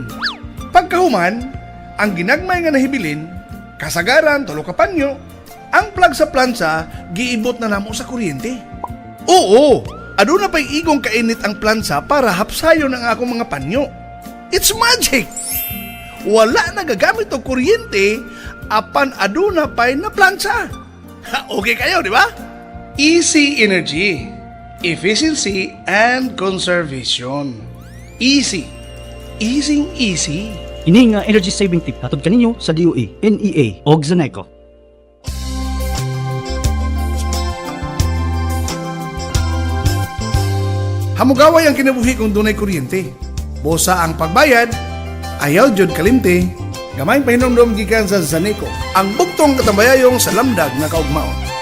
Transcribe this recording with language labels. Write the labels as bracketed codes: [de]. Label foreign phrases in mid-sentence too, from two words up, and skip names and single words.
[ceb] Pagkahuman, ang ginagmay nga nahibilin, kasagaran tulo ka panyo, ang plug sa plansa giibot na namo sa kuryente. Oo, aduna pay igong kainit ang plansa para hapsayon ang akong mga panyo. [en] It's magic. [ceb] Wala na gagamit og kuryente apan aduna pay na plansa. Okay kayo, di ba? [en] Easy energy, efficiency, and conservation. Easy. [ceb] Ini nga energy saving tip hatod kaninyo sa DOE, NEA ug ZANECO. Hamugaway ang kinabuhi kung dunay kuryente. Busa ang pagbayad, ayaw jud kalimte. Gamayng pahinomdom gikan sa ZANECO, ang bugtong katambayayong sa lamdag nga kaugmaon.